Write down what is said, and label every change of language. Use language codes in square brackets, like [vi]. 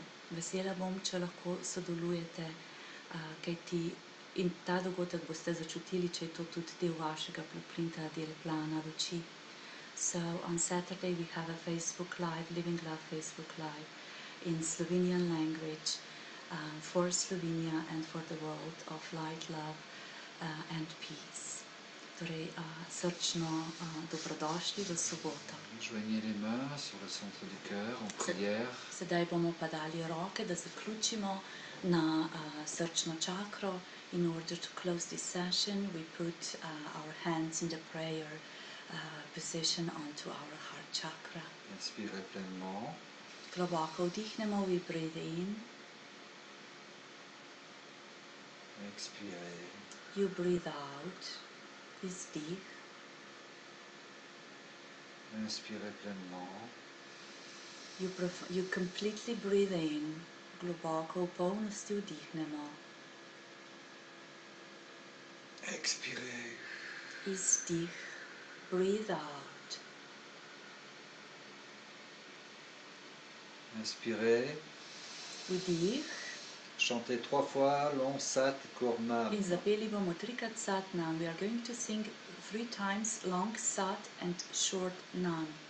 [sl] Vesela bom, če lahko sodelujete, kajti in ta dogodek boste začutili, če je to tudi del vašega blueprinta, del plana luči. [en] So on Saturday we have a Facebook Live, Living Love Facebook Live in Slovenian language for Slovenia and for the world of light, love and peace. [sl] Torej, srčno dobrodošli v soboto. [fr] Joignez les mains sur le centre du cœur en prière. [sl] Sedaj bomo pa dali roke, da zaključimo na srčno čakro. [en] In order to close this session, we put our hands in the prayer position onto our heart chakra. [fr] Inspirez pleinement. [sl] Globoko vdihnemo, [en] we breathe in. [fr] Expirez. [en] You breathe out. [sl] Izdih. [fr] Inspirez pleinement. [en] You completely breathe in. [sl] Globoko v polnosti vdihnemo. [fr] Expirez. [sl] Izdih. [en] Breathe out. [fr] Inspirez. [sl] Vdih. [fr] Chantez 3 fois l'Om Sat Korma. [sl] In zapeli bomo 3-krat Sat Nam. [en] We are going to sing 3 times long Sat and short Nam.